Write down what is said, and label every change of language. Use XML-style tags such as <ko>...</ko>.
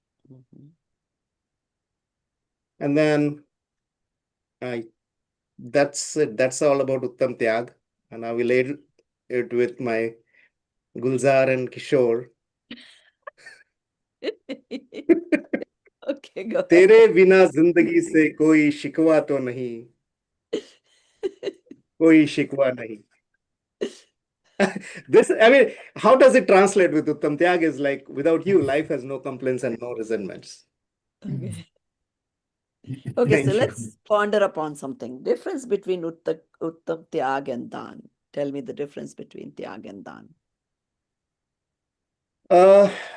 <en>Mhm. And then that's it. That's all about Uttam Tyag. And I will aid it with my Gulzar and Kishore. Okay, go ahead.</en> <hi>तेरे बिना जिंदगी से कोई शिकवा तो नहीं, कोई शिकवा नहीं.</hi> <en>This, I mean, how does it translate with Uttam Tyag? Is like, without you, life has no complaints and no resentments. Okay. Okay, so Thank you. let's ponder upon something. Difference between Uttam Tyag and Dan. Tell me the difference between Tyag and Dan.</en>